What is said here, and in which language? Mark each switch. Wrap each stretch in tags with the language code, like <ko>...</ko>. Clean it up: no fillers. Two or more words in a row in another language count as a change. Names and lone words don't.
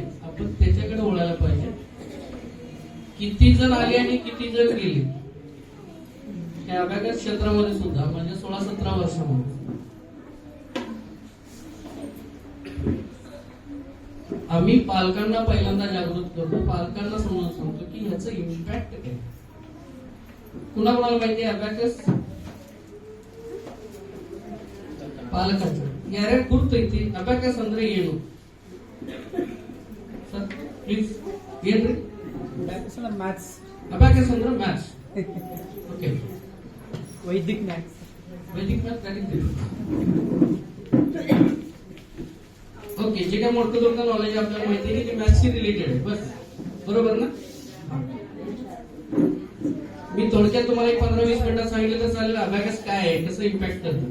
<mr>आपण त्याच्याकडे वळायला पाहिजे. किती जण आले आणि किती जण गेले त्या अभ्यास क्षेत्रामध्ये सुद्धा, म्हणजे 16-17 वर्षामध्ये आम्ही पालकांना पहिल्यांदा जागृत करतो, पालकांना समजून सांगतो की ह्याचं इम्पॅक्ट काय. कुणाकुणाला माहिती आहे अबॅकस?</mr> <kn>ಪಾಲಕರು ಯಾರ್ಯಾರು ಗುರ್ತೈತಿ ಅಬಾಕಸ್ ಅಂದ್ರೆ ಏನು</kn> <en>sir please</en> <kn>ಏನ್ರಿ ಅಬಾಕಸ್ ಅಂದ್ರೆ ಮ್ಯಾಥ್ಸ್. ಅಬಾಕಸ್ ಅಂದ್ರೆ ಮ್ಯಾಥ್ಸ್. ಓಕೆ</kn> <en>Vedic maths.</en> <mr>वैदिक मॅथ करीत ओके. जे काय मोठं मोठं नॉलेज आपल्याला माहिती आहे ते मॅथ्सशी रिलेटेड आहे. बस बरोबर ना? मी थोडक्यात तुम्हाला 15-20 मिनिटात सांगितलं तर चालेल अबॅकस काय आहे, कसं इम्पॅक्ट करतं.</mr>